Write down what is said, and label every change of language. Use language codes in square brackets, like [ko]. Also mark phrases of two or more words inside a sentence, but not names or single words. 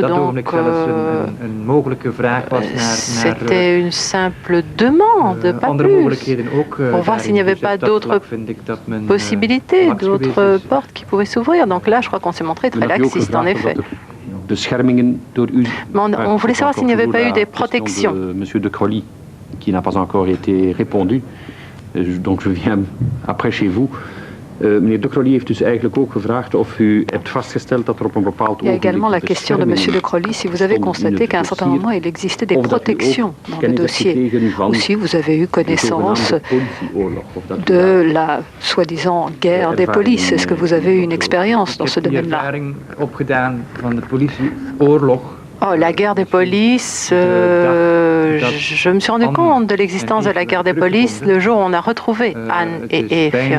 [fr] Donc, c'était une simple demande, pas plus, pour voir s'il n'y avait pas d'autres possibilités, d'autres portes qui pouvaient s'ouvrir. Donc là, je crois qu'on s'est montré très laxiste, en effet. On voulait savoir s'il n'y avait pas eu des protections. Monsieur de Crolly, qui n'a pas encore été répondu, donc je viens après chez vous. [nl] Meneer de Crolly heeft dus eigenlijk ook gevraagd of u hebt vastgesteld dat er op een bepaald [fr] Il y a également la question de Monsieur de Crolly, si vous avez constaté qu'à un certain moment il existait des protections dans le dossier, ou si vous avez eu connaissance de la soi-disant guerre des polices. Est-ce que vous avez eu une expérience dans ce domaine-là? Oh, la guerre des polices, je me suis rendu compte de l'existence de la guerre des polices le jour où on a retrouvé Anne et Eve.